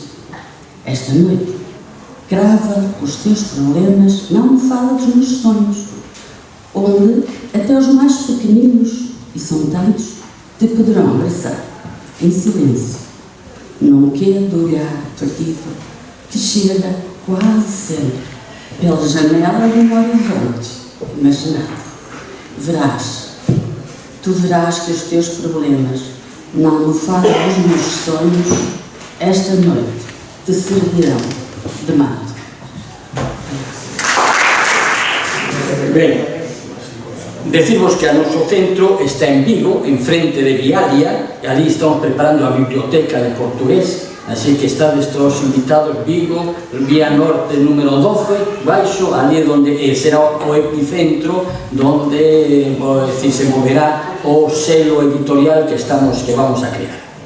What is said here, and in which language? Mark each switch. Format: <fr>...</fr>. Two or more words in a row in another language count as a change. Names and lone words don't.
<pt>Esta noite, crava os teus problemas na almofada dos meus sonhos, onde até os mais pequeninos, e são tantos, te poderão abraçar em silêncio, num quê de olhar perdido que chega quase sempre pela janela de um horizonte imaginado. Tu verás que os teus problemas na almofada dos meus sonhos esta noite te servirão de mato.</pt> <gl>Ben, decimos que a noso centro está en Vigo, en frente de Vialia, e ali estamos preparando a biblioteca de portugués, así que estades todos invitados. Vigo, Vía Norte número 12, baixo, ali donde será o epicentro donde se moverá o selo editorial que vamos a crear.</gl>